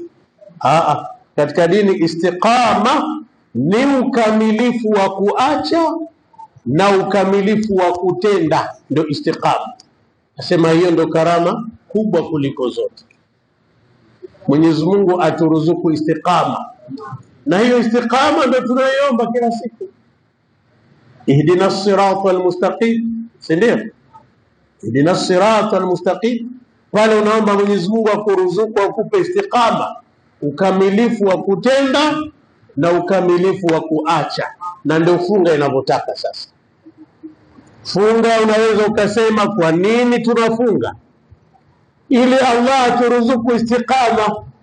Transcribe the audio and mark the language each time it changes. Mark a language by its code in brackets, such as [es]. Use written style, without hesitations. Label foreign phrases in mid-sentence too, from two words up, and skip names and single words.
[sw] Katika dini istiqama ni ukamilifu wa kuacha na ukamilifu wa kutenda, ndio istiqama. Nasema hiyo ndio karama kubwa kuliko zote. Mwenyezi Mungu aturuzuku istiqama, na hiyo istiqama ndio tunayoomba kila siku. [ar] اهدنا الصراط المستقيم, sindio? اهدنا الصراط المستقيم. [sw] Pale unaomba Mwenyezi Mungu akuruzuku, akupe istiqama, ukamilifu wa kutenda na ukamilifu wa kuacha, na ndio funga inavyotaka. Sasa funga, unaweza ukasema kwa nini tunafunga? Ili Allah aturuzuku istiqama.